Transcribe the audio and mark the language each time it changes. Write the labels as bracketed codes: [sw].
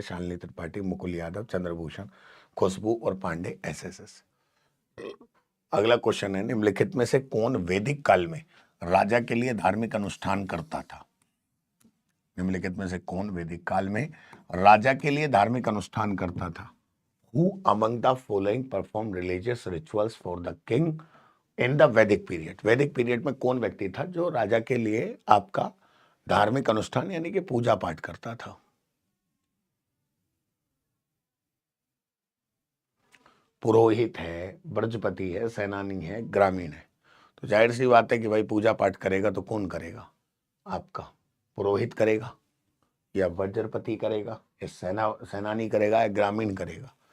[hi] शालिनी त्रिपाठी, मुकुल यादव, चंद्रभूषण, खुशबू और पांडे SSS। अगला क्वेश्चन है, निम्नलिखित में से कौन वैदिक काल में राजा के लिए धार्मिक अनुष्ठान करता था? निम्नलिखित में से कौन वैदिक काल में राजा के लिए धार्मिक अनुष्ठान करता था? [en] Who among the following performed religious rituals for the king in the Vedic period? [hi] वैदिक पीरियड में कौन व्यक्ति था जो राजा के लिए आपका धार्मिक अनुष्ठान यानी कि पूजा पाठ करता था? पुरोहित है, ब्रजपति है, सेनानी है, ग्रामीण है। तो जाहिर सी बात है कि भाई पूजा पाठ करेगा तो कौन करेगा? आपका पुरोहित करेगा या वज्रपति करेगा या सेनानी करेगा या ग्रामीण करेगा?